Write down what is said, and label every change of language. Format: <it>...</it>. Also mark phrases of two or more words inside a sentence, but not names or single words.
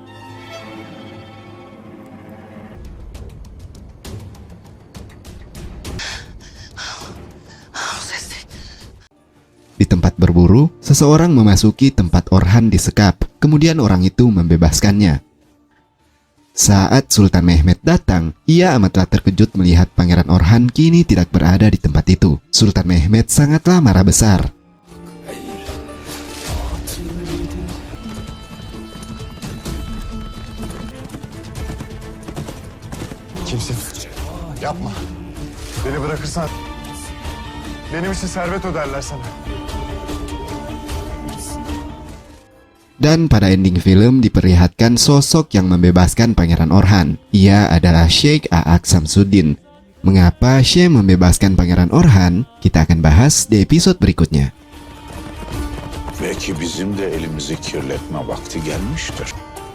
<id>Di tempat berburu, seseorang memasuki tempat Orhan disekap, kemudian orang itu membebaskannya. Saat Sultan Mehmet datang, ia amatlah terkejut melihat Pangeran Orhan kini tidak berada di tempat itu. Sultan Mehmet sangatlah marah besar.</id> <tr>Kimsin? Yapma. Beni bırakırsan benim için servet öderler sana.</tr> <id>Dan pada ending film diperlihatkan sosok yang membebaskan Pangeran Orhan. Ia adalah Sheikh A'aq Samsuddin. Mengapa Sheikh membebaskan Pangeran Orhan? Kita akan bahas di episode berikutnya.</id> <tr>Belki bizim de elimizi kirletme vakti gelmiştir.</tr>